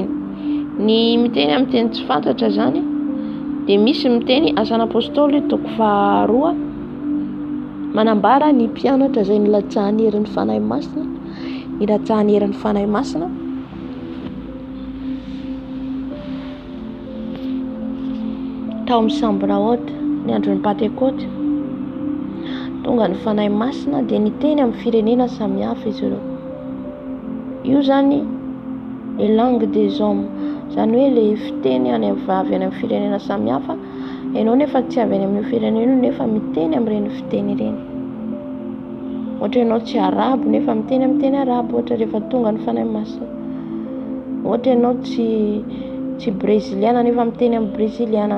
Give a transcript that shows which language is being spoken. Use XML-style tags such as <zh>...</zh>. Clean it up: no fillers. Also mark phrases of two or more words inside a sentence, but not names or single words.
<mg>Ny miteny amin'ny teny tsy fantatra zany dia misy miteny Asan'ny Apôstôly 2 manambara ny mpianatra izay nilatsahan'ny herin'ny fanahy masina, nilatsahan'ny herin'ny fanahy masina. Tao amin'ny Sambraoty ny andron'ny Pentecote, tonga ny fanahy masina dia niteny amin'ny firenena samihafa izy ireo.</mg> <fr>Io zany les langues des hommes,</fr> <mg>zany hoe le fiteny any avy any amin'ny firenena samihafa, ianao nefa tsy avy any amin'ny firenena io nefa miteny amin'ireny fiteny ireny. Ohatra ianao tsy arabo nefa miteny amin'ny teny arabo ohatra rehefa tonga ny fanahy masina. Ohatra ianao tsy breziliana nefa miteny amin'ny breziliana.</mg>